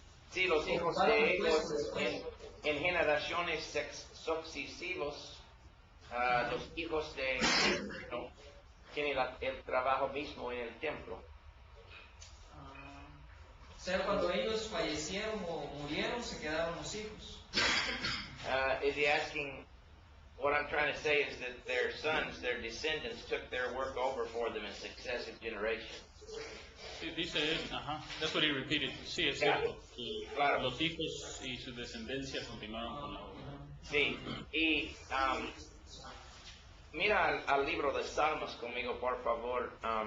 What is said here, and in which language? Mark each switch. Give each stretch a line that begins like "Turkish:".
Spanish: sí, los hijos de ellos en generaciones sucesivos, los hijos de ¿no? tienen el trabajo mismo en el templo. O sea, cuando ellos fallecieron o murieron, se quedaron los hijos.
English: Is he asking, what I'm trying to say is that their sons, their descendants, took their work over for them in successive generations.
Spanish: Sí, dice él, ajá,
English: that's what he repeated.
Spanish: Sí, es cierto. Y Claro. los hijos y su descendencia continuaron con la obra. Sí, y mira al libro de Salmos conmigo, por favor.